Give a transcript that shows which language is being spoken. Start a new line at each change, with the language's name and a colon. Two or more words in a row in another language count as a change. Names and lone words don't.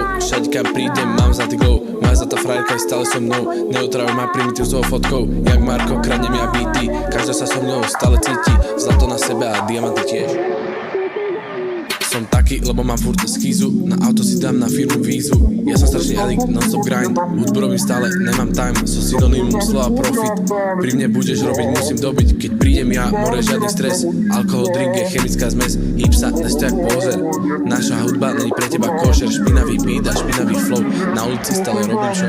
Slovak: Všade kam prídem, mám zlatý glow. Moja zlatá frajerka je stále so mnou. Neotravuj ma primitív svojou fotkou. Jak Marko, kradnem ja beaty. Každá sa so mnou stále cíti. Zlato na sebe a diamanty tiež. Som taký, lebo mám furt schýzu. Na auto si dám na firmu výzvu. Ja som strašný
English: addict, non-stop grind.
Slovak: Hudbu robím stále, nemám time. Som synonymum slova profit. Pri mne budeš robiť, musím dobiť. Keď prídem ja, more žiadny stres. Alkohol, drink je chemická zmes. Hýb sa, nestojak pozer. Naša hudba není pre teba košer. Špinavý beat a špinavý flow. Na ulici stále robím show.